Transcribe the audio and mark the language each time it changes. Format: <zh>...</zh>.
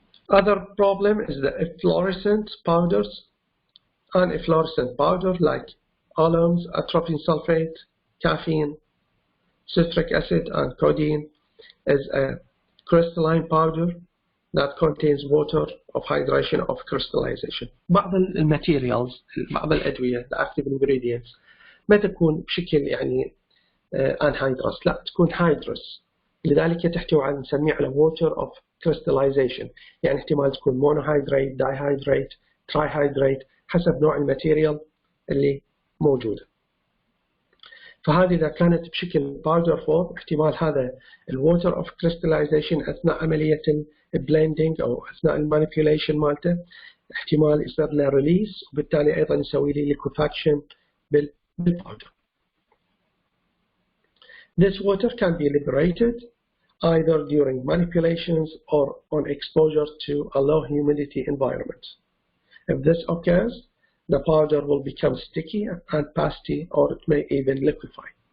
<en>Other problem is the efflorescent powders. An efflorescent powder like alums, atropine sulfate, caffeine, citric acid, and codeine is a crystalline powder that contains water of hydration of crystallization.</en> <ar>بعض الماتيريالز، بعض الأدوية الأكتيف ingredients ما تكون بشكل يعني anhydrous، لا تكون hydrous، لذلك تحتوي على نسميه على water of crystallization، يعني احتمال تكون monohydrate، dihydrate، trihydrate حسب نوع الماتيريال اللي موجودة. فهذه إذا كانت بشكل باودر فورم احتمال هذا الووتر اوف كريستلايزيشن أثناء عملية البلندنج أو أثناء المانيبيوليشن مالته احتمال يصير له ريليس وبالتالي أيضا يسوي لي ليكوفاكشن بالباودر.</ar> <en>This water can be liberated either during manipulations or on exposure to a low humidity environment. If this occurs, the powder will become sticky and pasty or it may even liquefy.</en>